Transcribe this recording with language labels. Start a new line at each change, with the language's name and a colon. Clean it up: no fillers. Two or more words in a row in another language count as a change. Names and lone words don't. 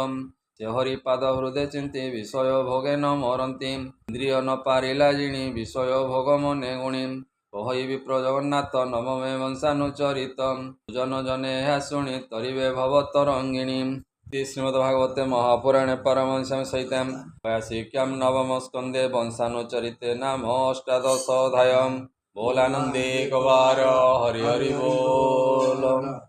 Odia: ସେ ହରି ପାଦ ହୃଦେ ଚିନ୍ତି ବିଷୟ ଭୋଗେ ନ ମରନ୍ତି। ଇନ୍ଦ୍ରିୟ ନ ପାରିଲା ଜିଣି ବିଷୟ ଭୋଗ ମନେ ଗୁଣି। କହି ବିପ୍ର ଜଗନ୍ନାଥ ନବମେ ବଂଶାନୁଚରିତ। ଜନ ଜନେ ଏହା ଶୁଣି ତରିବେ ଭବ ତରଙ୍ଗିଣୀ।
Sanskrit: ଶ୍ରୀମଦ୍ଭାଗବତେ ମହାପୁରାଣେ ପାରମହଂସ୍ୟାଂ ସହିତାଂ व्यासिक्यां नवम स्कंदे वंशानुचरिते नाम अष्टादशोऽध्यायः।
Hindi: बोलानंदे कवार हरि हरि बोल।